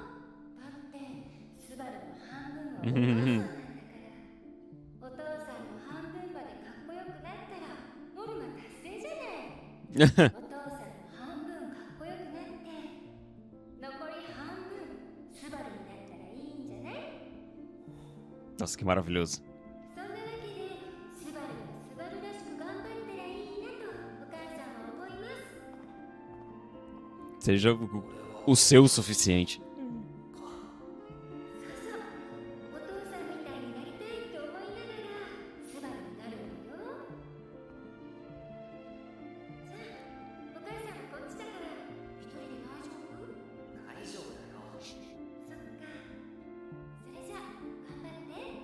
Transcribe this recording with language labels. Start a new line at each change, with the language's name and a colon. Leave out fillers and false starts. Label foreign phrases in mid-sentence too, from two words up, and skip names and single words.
Japanese: だってスバルの半分はお母さんなんだから。お父さんの半分までかっこよくなったらノルマ達成じゃない。お父さんの半分かっこよくなって残り半分スバルになったらいいんじゃない？
Portuguese: Nossa, que maravilhoso.
Japanese: そんなわけでスバルがスバルらしく頑張ったらいいなとお母さんは思います。
Portuguese: Seja o seu o suficiente.
Japanese: そうそう、お父さんみたいになりたいって思いながらスバルになるのよ。さあ、お母さんこっちだから一人で大丈夫？大丈夫だよ。そっか。それじゃあ頑張って。